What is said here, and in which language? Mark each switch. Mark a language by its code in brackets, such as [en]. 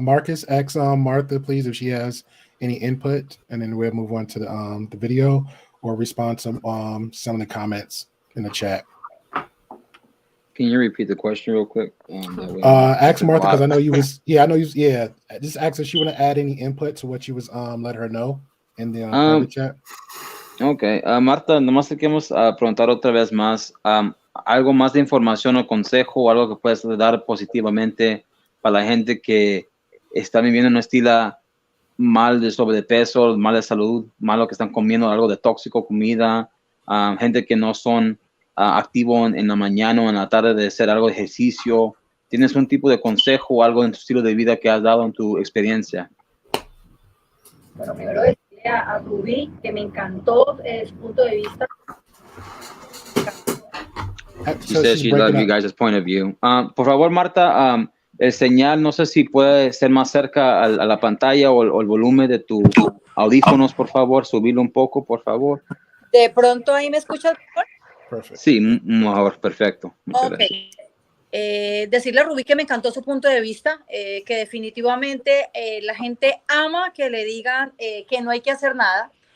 [en] Marcus, ask Martha, please, if she has any input, and then we'll move on to the video or respond to some of the comments in the chat. Can you repeat the question real quick? Ask Martha, because I know you was, just ask if she want to add any input to what you was let her know in the private chat. [es] Ok, Marta, nomás te queremos preguntar otra vez más, algo más de información o consejo o algo que puedes dar positivamente para la gente que está viviendo un estilo mal de sobrepeso, mal de salud, mal lo que están comiendo, algo de tóxico, comida, gente que no son activos en la mañana o en la tarde de hacer algo de ejercicio. ¿Tienes un tipo de consejo o algo en tu estilo de vida que has dado en tu experiencia? Bueno, primero decirle a Rubí que me encantó su punto de vista. [en] She says she loves you guys' point of view. [es] Por favor, Marta, el señal, no sé si puede ser más cerca a la pantalla o el volumen de tus audífonos, por favor, subirlo un poco, por favor. ¿De pronto ahí me escuchas mejor? Perfecto. Sí, mejor, perfecto. Ok. Decirle a Rubí que me encantó su punto de vista, que definitivamente la gente ama que le digan que no hay que hacer nada.